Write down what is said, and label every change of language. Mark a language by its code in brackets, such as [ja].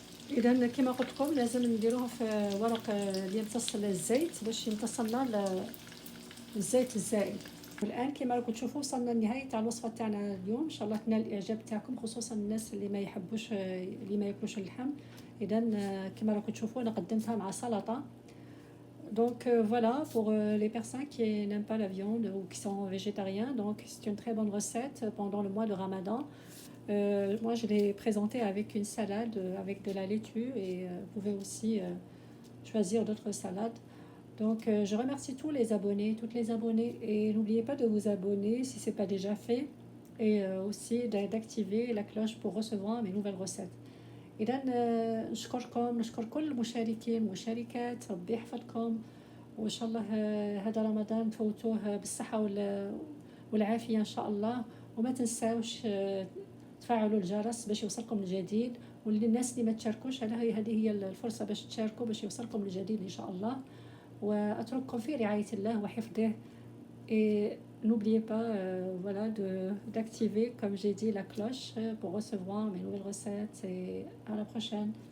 [ar] إذا كما قلت لكم لازم نديروه في ورق اللي يمتص الزيت باش يمتص لنا الزيت الزائد. والآن كما راكم تشوفوا وصلنا لنهاية تاع الوصفة تاعنا اليوم. إن شاء الله تنال الإعجاب تاعكم، خصوصا الناس اللي ما ياكلوش اللحم. إذا كما راكم تشوفوا أنا قدمتها مع سلطة. [fr] Donc voilà, pour les personnes qui n'aiment pas la viande ou qui sont végétariens, donc c'est une très bonne recette pendant le mois de Ramadan. Moi je l'ai présentée avec une salade avec de la laitue et vous pouvez aussi choisir d'autres salades. Donc je remercie tous les abonnés, toutes les abonnées, et n'oubliez pas de vous abonner si ce n'est pas déjà fait, et aussi d'activer la cloche pour recevoir mes nouvelles recettes. [ar] إذا نشكركم، نشكر كل المشاركين والمشاركات، ربي يحفظكم، وإن شاء الله هذا رمضان تفوتوه بالصحة والعافية إن شاء الله. وما تنساوش تفعلوا الجرس باش يوصلكم الجديد، والناس اللي ما تشاركوش هذه هي الفرصة باش تشاركوا باش يوصلكم الجديد إن شاء الله. وأترككم في رعاية الله وحفظه. [fr] Et n'oubliez pas voilà, d'activer, comme j'ai dit, la cloche pour recevoir mes nouvelles recettes. Et à la prochaine.